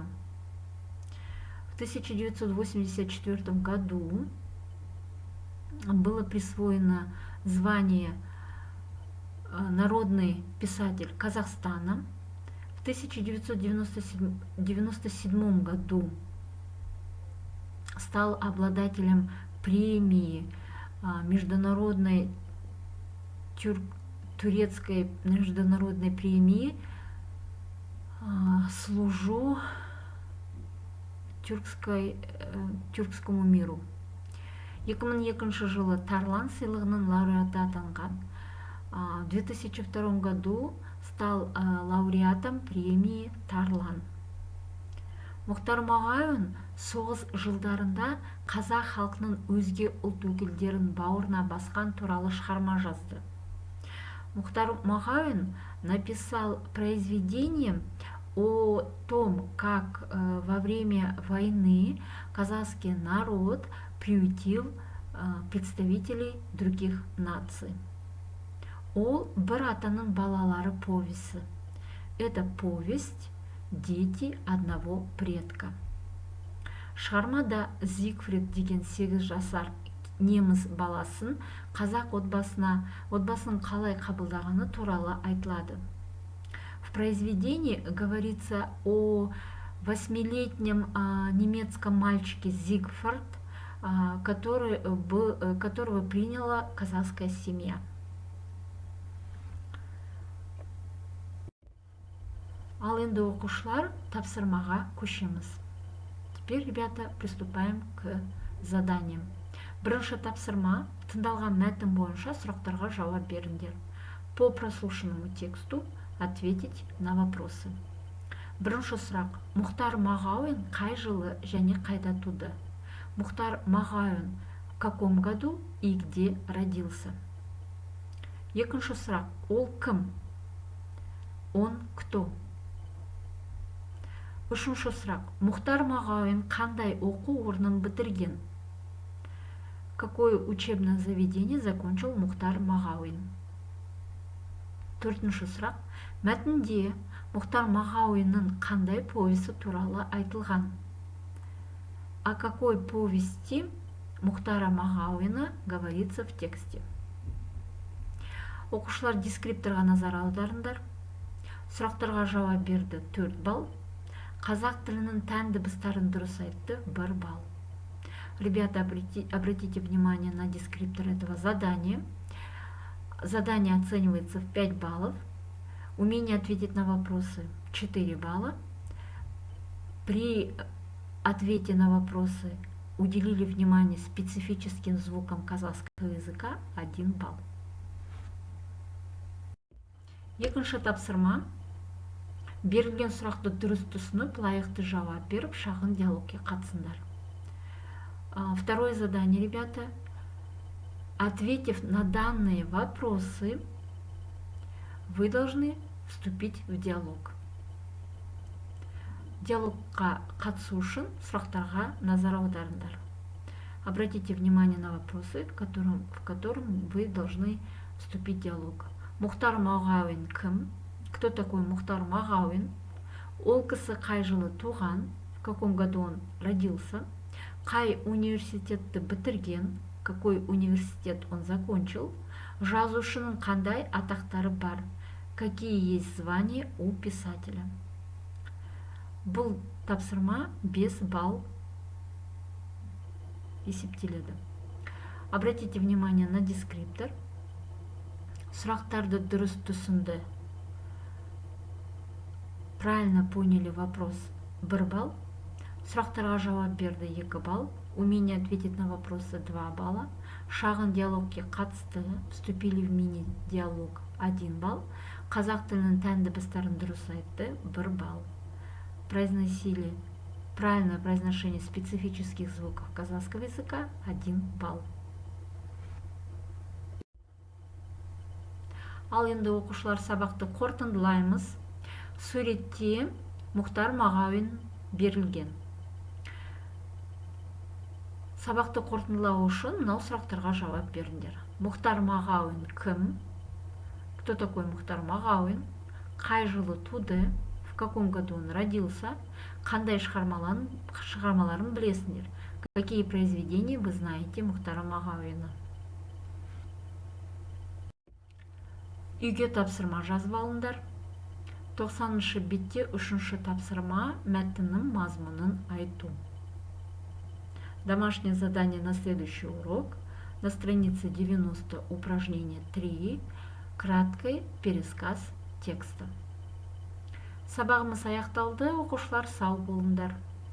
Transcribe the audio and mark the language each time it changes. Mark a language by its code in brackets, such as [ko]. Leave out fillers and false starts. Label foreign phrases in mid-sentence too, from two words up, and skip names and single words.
[ru] В 1984 году было присвоено звание «Народный писатель Казахстана». В 1997 году стал обладателем премии международной турецкой международной премии «Служу тюркскому миру». [kk] 2002 жылы Тарлан сыйлығының лауреаты атанған. [ru] В 2002 году стал лауреатом премии Тарлан. [kk] Мұхтар Мағауин соғыс жылдарында қазақ халқының өзге ұлт өкілдерін бауырына басқан туралы шығарма жазды. [ru] Мұхтар Мағауин написал произведение о том, как во время войны казахский народ приютил представителей других наций. [kk] Ол «Бір атаның балалары» повесі. [ru] Это повесть «Дети одного предка». [kk] Шығармада Зигфрид деген 8 жасар неміс баласын қазақ отбасын қалай қабылдағаны туралы айтылады. [ru] В произведении говорится о 8-летнем немецком мальчике Зигфрид, которого приняла казахская семья. [kk] Ал Ал енді оқушылар, тапсырмаға көшеміз. [ru] Теперь, ребята, приступаем к заданиям. [kk] Бірінші тапсырма: тыңдалған мәтін бойынша сұрақтарға жауап беріңдер. [ru] По прослушанному тексту ответить на вопросы. [kk] Бірінші сұрақ: Мұхтар Мағауин қай жылы және қайда туды? [ru] Мұхтар Мағауин в каком году и где родился? [kk] Екінші сұрақ: ол кім? [ru] Он кто? [kk] Үшінші сұрақ: Мұхтар Мағауин қандай оқу орнын бітірген? [ru] Какое учебное заведение закончил Мұхтар Мағауин? [kk] Төртінші сұрақ: мәтінде Мұхтар Мағауиннің қандай повесі туралы айтылған? [ru] О какой повести Мұхтара Мағауина говорится в тексте? [kk] Оқушылар дескрипторға назар аударыңдар. Сұрақтарға жауап берді, 4 балл. Қазақ тілінің тән дыбыстарын дұрыс айтты, 1 балл. [ru] Ребята, обратите внимание на дескриптор этого задания. Задание оценивается в 5 баллов. Умение ответить на вопросы 4 балла. При ответе на вопросы уделили внимание специфическим звукам казахского языка 1 балл. [kk] Екінші тапсырма: берілген сұрақты дұрыс түсініп, лайықты жауап беріп, шағын диалогке қатысыңдар. [ru] Второе задание, ребята. Ответив на данные вопросы, вы должны вступить в диалог. [kk] Диалогқа қатысу үшін сұрақтарға назар аударыңдар. [ru] Обратите внимание на вопросы, в котором вы должны вступить в диалог. [kk] Мұхтар Мағауин кім? [ru] Кто такой Мұхтар Мағауин? [kk] Ол кісі қай жылы туған? [ru] В каком году он родился? [kk] Қай университетті бітірген? [ru] Какой университет он закончил? [kk] Жазушының қандай атақтары бар? [ru] Какие есть звания у писателя? [kk] Бұл тапсырма 5 балл есептеледі. [ru] Обратите внимание на дескриптор. [kk] Сұрақтарды дұрыс түсінді, [ru] правильно поняли вопрос, 1 балл. [kk] Сұрақтарға жауап берді, 2 балл. [ru] Умение ответить на вопросы 2 балла. [kk] Шағын диалогке қатысты, [ru] вступили в мини-диалог 1 балл. [kk] Қазақ тілінің тән дыбыстарын дұрыс айтты, 1 балл. [ru] Произносили правильное произношение специфических звуков казахского языка 1 балл. [kk] Ал енді оқушылар, сабақты қорытындылаймыз. Суретте Мұхтар Мағауин берілген. Сабақты қорытындылау үшін мынау сұрақтарға жауап беріңдер. Мұхтар Мағауин кім? [ru] Кто такой Мұхтар Мағауин? [kk] Қай жылы туды? [ru] В каком году он родился? [kk] Қандай шығармаларын білесіңдер? [ru] Какие произведения вы знаете Мұхтара Мағауина? [kk] Үйге тапсырма жазып алыңдар. 90-шы бетте 3-ші тапсырма: мәтіннің мазмұнын айту. [ru] Домашнее задание на следующий урок. На странице 90 упражнение 3. Краткий пересказ текста. [kk] Сабағымыз аяқталды, оқушылар, сау болыңдар.